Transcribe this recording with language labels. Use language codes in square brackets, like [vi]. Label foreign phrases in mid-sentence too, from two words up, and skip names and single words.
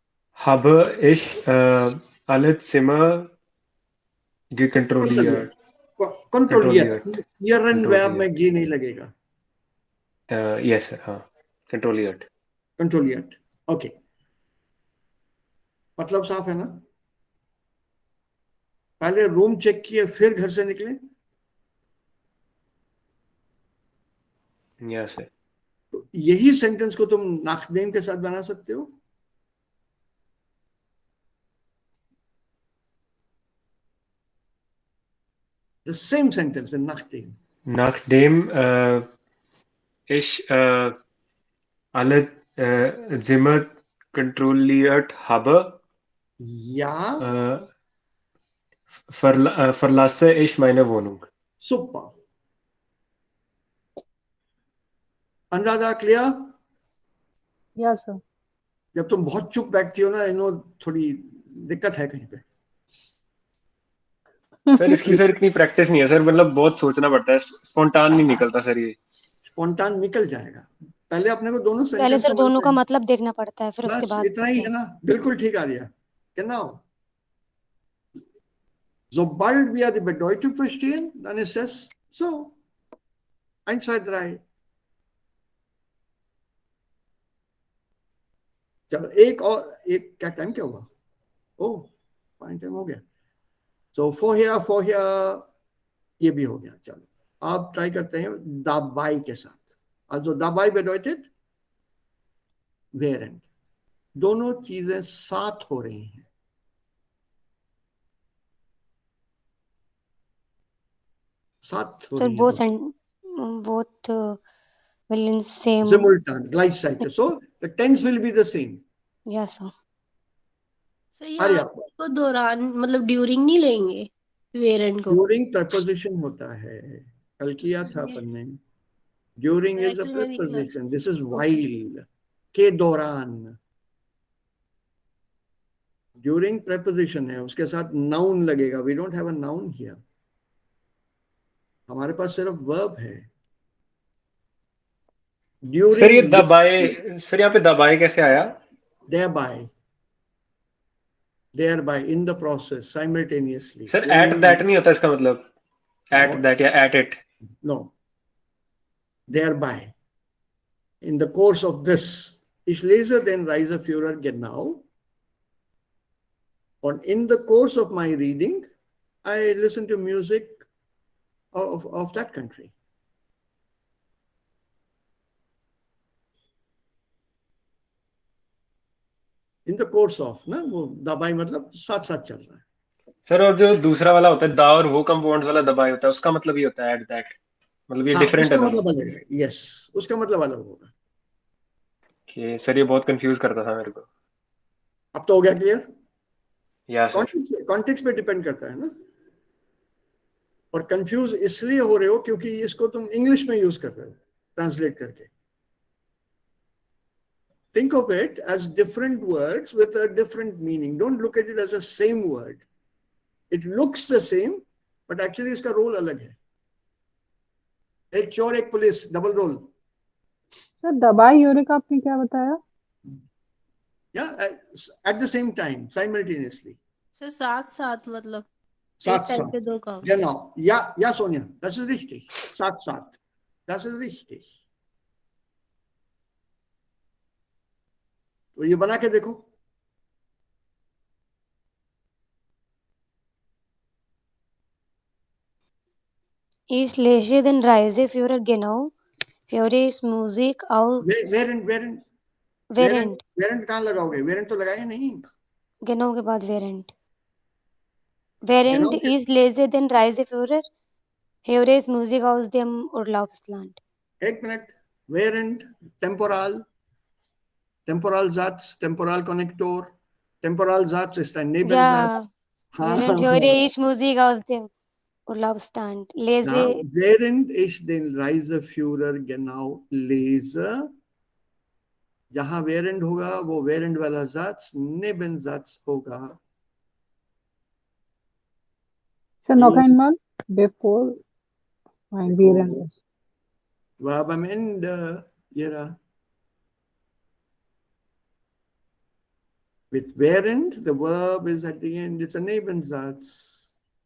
[de] habe ich alle Zimmer gekontrolliert. Kontrolliert. Ihren Verb [hi] में G नहीं लगेगा. [en] Yes sir. हाँ. [de] Kontrolliert. Kontrolliert. [hi] Okay. मतलब साफ है ना? पहले [en] room check [hi] किए फिर घर से निकले. [en] Yes sir. [hi] तो यही सेंटेंस को तुम नाखदेम के साथ बना सकते हो. [en] The same sentence in nachdem. [de] Nachdem ich alle Zimmer kontrolliert habe, Ja. Verlasse ich meine Wohnung. Super. [hi] अनुराधा क्लियर? [en] Yes, sir. [hi] जब तुम बहुत चुप बैठती हो ना, थोड़ी दिक्कत है कहीं पे. सर इसकी सर इतनी प्रैक्टिस नहीं है सर, मतलब बहुत सोचना पड़ता है, स्पॉन्टान नहीं निकलता सर ये. स्पॉन्टान निकल जाएगा. पहले अपने को दोनों पहले सेंटेंस सर दोनों समझते का हैं. मतलब देखना पड़ता है, फिर उसके बस बाद इतना ही है ना. बिल्कुल ठीक आ रहा. [de] Genau. Sobald wir die Bedeutung verstehen, dann ist das so. 1, 2, 3. [hi] चलो एक क्या टाइम क्या हुआ? ओह, [en] point time [hi] हो गया. [de] So vorher [hi] ये भी हो गया. चलो आप ट्राई करते हैं dabei के साथ. [de] Also dabei bedeutet während. [hi] दोनों चीजें साथ हो रही हैं. साथ हो सर रही हैं. [en] both will in same. [de] Simultan, gleichzeitig. [en] So the tense will be the same. Yes sir. [hi] सो यहाँ तो दौरान मतलब ड्यूरिंग नहीं लेंगे वेरेंट को. [en] during preposition [hi] होता है. कल किया था अपन ने. [en] During is a preposition. This is while. [hi] के दौरान. [en] during preposition [hi] है, उसके साथ नाउन लगेगा. [en] We don't have a noun here. [hi] हमारे पास सिर्फ वर्ब है. सर ये ड्यूरिंग दबाए, सर यहाँ पे दबाए कैसे आया? [en] thereby in the process simultaneously. [hi] सर [en] at that [hi] नहीं होता इसका मतलब? [en] at that या at it? No. Thereby. In the course of this. [de] Ich lese den Reiseführer genau. [en] And in the course of my reading, I listen to music of that country. In the course of, [hi] ना वो दबाई मतलब साथ साथ चल रहा है. सर और जो दूसरा वाला होता है दा और वो कंपाउंड्स वाला दबाए होता है, उसका मतलब ये होता है [en] at that, [hi] मतलब ये डिफरेंट है उसका दोनों. मतलब अलग है. यस, उसका मतलब अलग होगा. कि सर ये बहुत कंफ्यूज करता था मेरे को. अब तो हो गया क्लियर? या सर. कॉन्टेक्स्ट पे डिपेंड करता है ना. और कंफ्यूज इसलिए हो रहे हो क्योंकि इसको तुम इंग्लिश में यूज कर रहे हो ट्रांसलेट करके. [en] Think of it as different words with a different meaning. Don't look at it as the same word. It looks the same, but actually [hi] इसका रोल अलग है. एक चोर एक पुलिस, [en] double role. [hi] सर दबाई यूरे का आपने क्या बताया? [en] Yeah, at the same time, simultaneously. [hi] सर साथ साथ मतलब साथ टाइम साथ. पे दो काम. [de] Genau. Ja, Sonja, das ist richtig. [hi] साथ साथ. [de] Das ist richtig. [hi] तो ये बना के देखो. [de] Ich lese den Reiseführer genau. Höre ist Musik aus. [hi] Während कहाँ लगाओगे? Während तो लगाए नहीं. Genau के बाद während. [de] Während ich lese den Reiseführer, höre ich Musik aus dem Urlaubsland. [hi] एक मिनट. [de] Während, temporal. Temporalsatz, Temporalkonnektor. Temporalsatz ist ein Nebensatz. Ja, während höre ich Musik aus dem Urlaubsland. Lese. Während ich den Reiseführer genau lese, जहां während [hi] होगा वो [de] während वाला Satz Nebensatz होगा. So noch einmal before während. Verb am Ende, Ira. [en] With während, the verb is at the end.